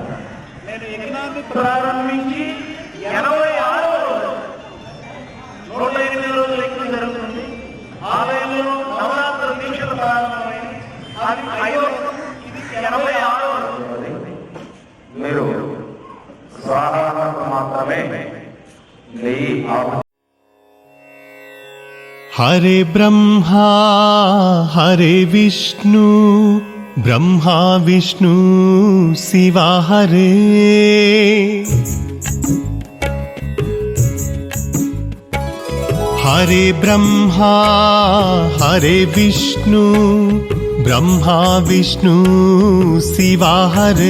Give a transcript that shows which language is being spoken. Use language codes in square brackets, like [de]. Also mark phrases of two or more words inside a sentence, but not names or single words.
[te] నేను యజ్ఞాన్ని ప్రారంభించి 86వ రోజు 108 రోజులు యజ్ఞం జరుగుతుంది. ఆలయంలో నవరాత్రి దీక్షలు ప్రారంభమైంది. అది 5వ రోజు, ఇది 86వ రోజు. మీరు స్వాహాలకు మాత్రమే నెయ్యి [sa] हरे ब्रह्मा हरे विष्णु ब्रह्मा विष्णु शिवा हरे। हरे ब्रह्मा हरे विष्णु ब्रह्मा विष्णु शिवा हरे।